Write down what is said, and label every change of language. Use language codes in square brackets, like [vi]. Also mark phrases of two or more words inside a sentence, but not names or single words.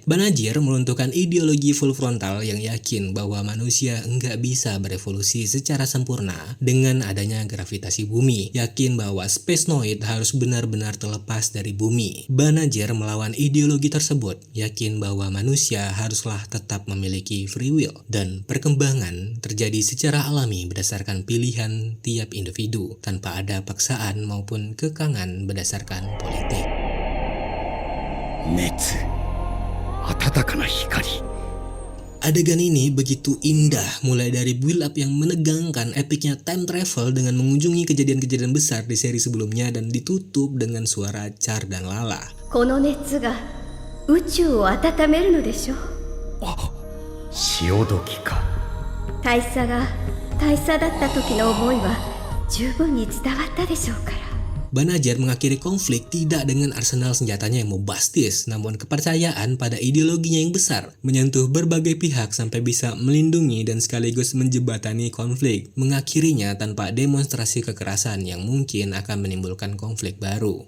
[id] Banagher melunturkan ideologi Full Frontal yang yakin bahwa manusia nggak bisa berevolusi secara sempurna dengan adanya gravitasi bumi, yakin bahwa Space Noid harus benar-benar terlepas dari bumi. Banagher melawan ideologi tersebut, yakin bahwa manusia haruslah tetap memiliki [en] free will [id] dan perkembangan terjadi secara alami berdasarkan pilihan tiap individu tanpa ada paksaan maupun kekangan berdasarkan politik. [ja] 熱、暖かな光, [id] Adegan ini begitu indah, mulai dari [en] build up [id] yang menegangkan epicnya [en] time travel [id] dengan mengunjungi kejadian-kejadian besar di seri sebelumnya dan ditutup dengan suara Char dan Lala. [ja] この熱が宇宙を温めるのでしょう。潮時か。大佐が大佐だった時の思いは十分に伝わったでしょうから。 [id] Banajir mengakhiri konflik tidak dengan arsenal senjatanya yang bombastis, namun kepercayaan pada ideologinya yang besar, menyentuh berbagai pihak sampai bisa melindungi dan sekaligus menjebatani konflik, mengakhirinya tanpa demonstrasi kekerasan yang mungkin akan menimbulkan konflik baru.